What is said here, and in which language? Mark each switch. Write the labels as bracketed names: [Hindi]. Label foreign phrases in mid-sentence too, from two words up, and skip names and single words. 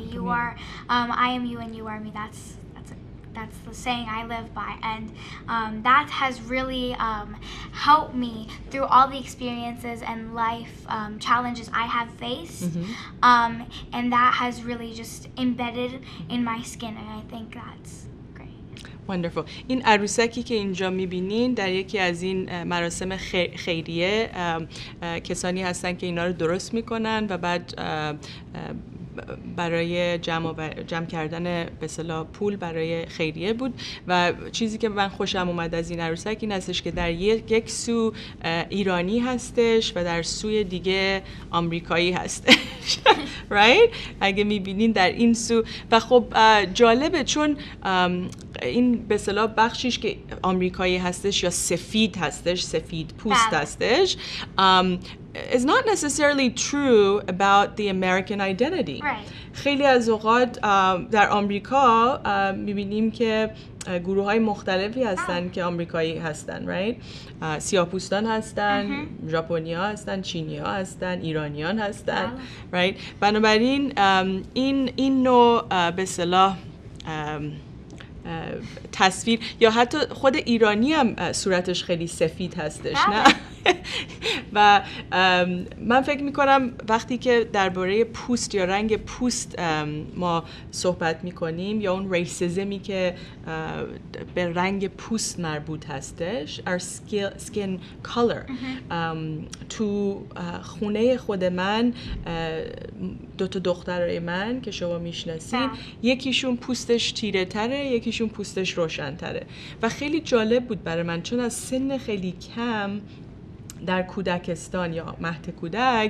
[English] you are, I am you and you are me. That's the saying I live by, and that has really helped me through all the experiences and life challenges I have faced, and that has really just embedded in my skin, and I think that's great. Wonderful. [Persian] این عروسکی که اینجا میبینین در یکی از این مراسم خیریه کسانی هستن که اینا رو درست میکنن و بعد برای جمع کردن به اصطلاح پول برای خیریه بود و چیزی که من خوشم اومد از این عروسک این هستش که در یک سو ایرانی هستش و در سوی دیگه آمریکایی هستش. right؟ اگه میبینین در این سو و خب جالبه چون این به اصطلاح بخشیش که آمریکایی هستش یا سفید هستش، سفید پوست هستش [English] is not necessarily true about the American identity. [Persian] خیلی از اوقات در آمریکا میبینیم که گروه های مختلفی هستن که آمریکایی هستن right؟ سیاه‌پوستان هستن، ژاپنی‌ها هستن، چینی‌ها هستن، ایرانیان هستن right؟ بنابراین این نوع به اصطلاح تصویر یا حتی خود ایرانی هم صورتش خیلی سفید هستش نه؟ و من فکر میکنم وقتی که درباره پوست یا رنگ پوست ما صحبت میکنیم یا اون ریسیزمی که به رنگ پوست مربوط هستش [English] our skin color [Persian] تو خونه خود من دوتا دخترای من که شما میشناسین یکیشون پوستش تیره تره یکیشون پوستش روشن تره و خیلی جالب بود برای من چون از سن خیلی کم در کودکستان یا مهد کودک